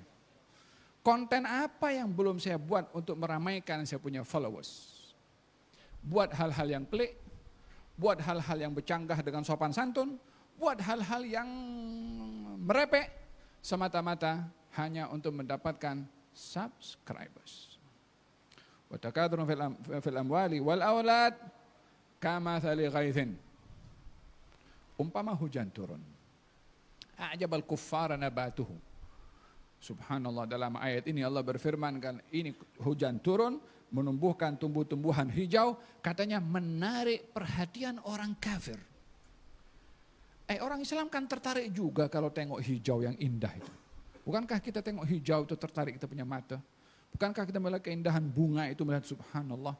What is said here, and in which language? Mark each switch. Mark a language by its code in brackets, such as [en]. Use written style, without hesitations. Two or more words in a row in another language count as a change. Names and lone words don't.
[ms] Konten apa yang belum saya buat untuk meramaikan saya punya followers? Buat hal-hal yang pelik, buat hal-hal yang bercanggah dengan sopan santun, buat hal-hal yang merepek, semata-mata hanya untuk mendapatkan subscribers. [ar] وتكاثر في الأموال والأولاد كمثل غيث. [ms] Umpama hujan turun. [ar] أعجب الكفار نباته. [ms] Subhanallah, dalam ayat ini Allah berfirman kan, ini hujan turun menumbuhkan tumbuh-tumbuhan hijau, katanya menarik perhatian orang kafir. Orang Islam kan tertarik juga kalau tengok hijau yang indah itu. Bukankah kita tengok hijau itu tertarik kita punya mata? Bukankah kita melihat keindahan bunga itu, melihat subhanallah?